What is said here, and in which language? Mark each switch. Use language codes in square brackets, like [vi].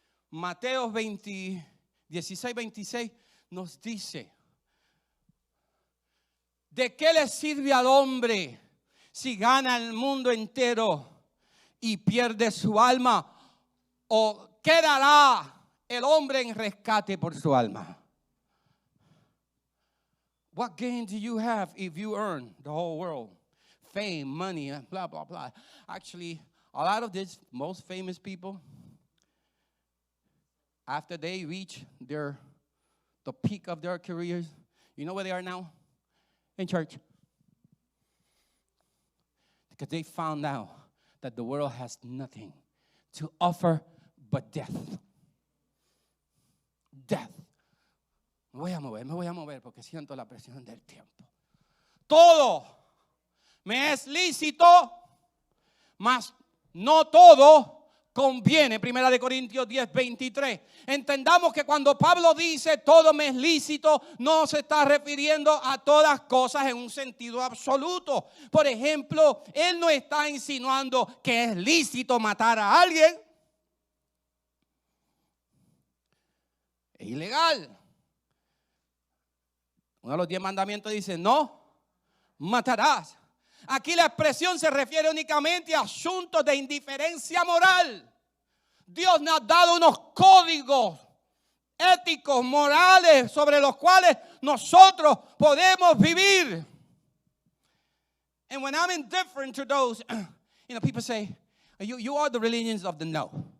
[es] Mateo 16:26 nos dice, ¿de qué le sirve al hombre si gana el mundo entero y pierde su alma? ¿O qué dará el hombre en rescate por su alma? [en] What gain do you have if you earn the whole world? Fame, money, blah, blah, blah. Actually, a lot of these most famous people, after they reach the peak of their careers, you know where they are now? In church. Because they found out that the world has nothing to offer but death. Death. [es] Me voy a mover porque siento la presión del tiempo. Todo me es lícito, mas no todo conviene. 1 Corintios 10:23. Entendamos que cuando Pablo dice todo me es lícito, no se está refiriendo a todas cosas en un sentido absoluto. Por ejemplo, él no está insinuando que es lícito matar a alguien. Es ilegal. Uno de los 10 mandamientos dice, no matarás. Aquí la expresión se refiere únicamente a asuntos de indiferencia moral. Dios nos ha dado unos códigos éticos, morales, sobre los cuales nosotros podemos vivir. [en] And when I'm indifferent to those, people say, you are the religions of the no.